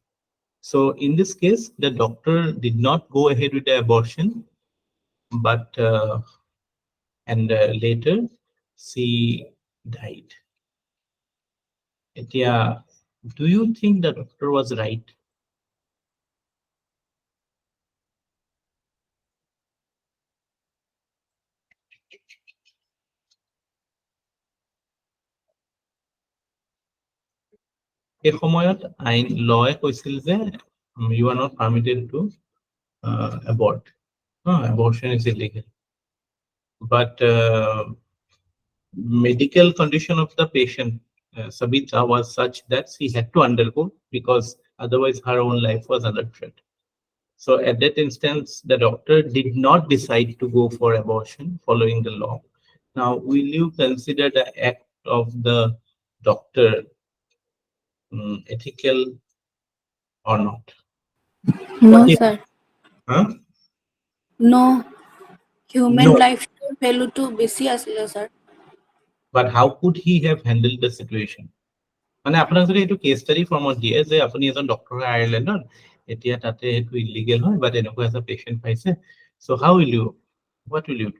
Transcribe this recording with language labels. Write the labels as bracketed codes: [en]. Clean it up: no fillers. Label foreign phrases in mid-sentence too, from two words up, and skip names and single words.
[en] So in this case, the doctor did not go ahead with the abortion, but later she died. Yeah, do you think the doctor was right? [as] এই সময়ত আইন লয়ে কৈছিল যে [en] you are not permitted to abort. Abortion is illegal. But medical condition of the patient, Sabita, was such that she had to undergo because otherwise her own life was under threat. So at that instance, the doctor did not decide to go for abortion following the law. Now, will you consider the act of the doctor ethical or not? No, What if, sir. huh? No. Human No, life value to [as] বেছি আছিলে, [en] sir. but how could he have handled the situation? [as] মানে আপোনাক যদি এইটো [en] case study [as] ফৰ্মত দিয়ে যে আপুনি এজন ডক্টৰ হয় আয়াৰলেণ্ডত, এতিয়া তাতে এইটো ইলিগেল হয়, বাট এনেকুৱা এটা পেচেণ্ট পাইছে, [en] So how will you, what will you do?